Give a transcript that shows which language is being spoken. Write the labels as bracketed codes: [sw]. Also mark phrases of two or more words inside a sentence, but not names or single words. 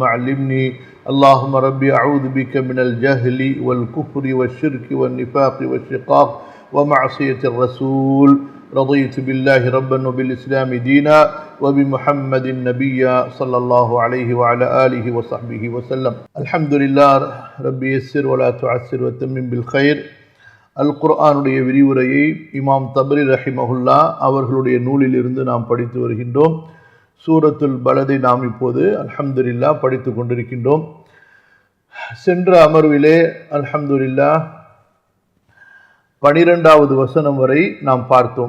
[ar] علمني اللهم ربي أعوذ بك من الجهل والكفر والشرك والنفاق والشقاق ومعصية الرسول رضيت بالله ربا وبالإسلام دينا وبمحمد نبيا صلى الله عليه وعلى آله وصحبه وسلم الحمد لله ربي يسر ولا تعسر وتمم بالخير [ta] அல்குர்ஆனுடைய விரிவுரையை இமாம் தபரி ரஹிமஹுல்லா அவர்களுடைய நூலிலிருந்து நாம் படித்து வருகின்றோம். சூரத்துல் பலதை நாம் இப்போது அல்ஹம்துலில்லாஹ் படித்து கொண்டிருக்கின்றோம். சென்ற அமர்விலே அல்ஹம்துலில்லாஹ் 12வது வசனம் வரை நாம் பார்த்தோம்.